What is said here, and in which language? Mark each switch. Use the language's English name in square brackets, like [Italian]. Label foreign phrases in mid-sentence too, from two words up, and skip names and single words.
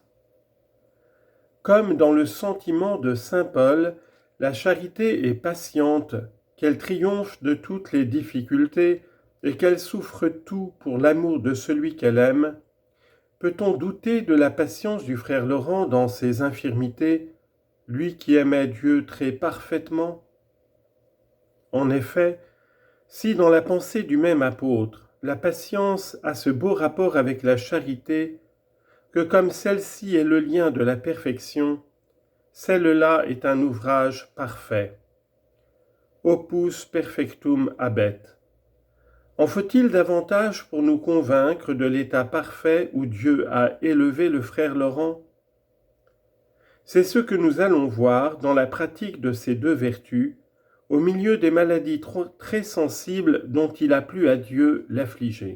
[French] Comme dans le sentiment de saint Paul, la charité est patiente, qu'elle triomphe de toutes les difficultés et qu'elle souffre tout pour l'amour de celui qu'elle aime, peut-on douter de la patience du frère Laurent dans ses infirmités, lui qui aimait Dieu très parfaitement? En effet, si dans la pensée du même apôtre, la patience a ce beau rapport avec la charité, que comme celle-ci est le lien de la perfection, celle-là est un ouvrage parfait. [Latin] Opus perfectum habet. [French] En faut-il davantage pour nous convaincre de l'état parfait où Dieu a élevé le frère Laurent? C'est ce que nous allons voir dans la pratique de ces deux vertus, au milieu des maladies très sensibles dont il a plu à Dieu l'affliger.